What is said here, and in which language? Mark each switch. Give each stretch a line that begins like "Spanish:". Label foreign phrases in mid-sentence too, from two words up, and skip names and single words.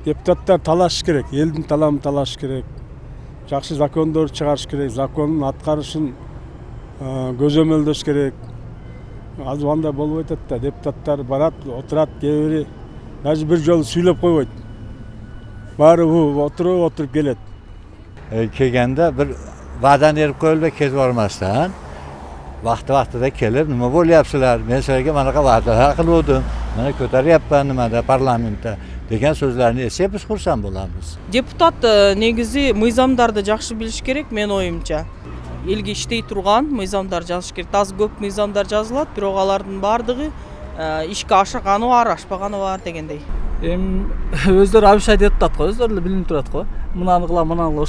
Kyrgyz: Депутаттар талаш керек, элдин таламын талаш керек. Жакшы закондор чыгарыш керек, закондун аткарышын көзөмөлдөш керек. Азыр андай болуп атат да, депутаттар барат, отурат, кээ бири даже бир жолу сүйлөп койбойт. Баары отуруп келет.
Uzbek: Kelgende bir va'dani berib qo'yilib ketib bormasdan vaqti-vaqtida kelib nima bo'lyapsizlar, men sizlarga manaqa va'dalar qilgandim, mana ko'taryapman nimada parlamentda degan so'zlarni eshitib biz xursand bo'lamiz.
Kyrgyz: Депутат негизи мыйзамдарды жакшы билиш керек, мен оюмча. Элге иштей турган мыйзамдар жазыш керек. Аз көп мыйзамдар жазылат, бирок алардын баардыгы ишке ашырганы бар, ашпаганы бар дегендей. Өздөрү абиш айтып атат го, өздөрү эле билинип турат го. Мынаны кылам, мынаны кылам.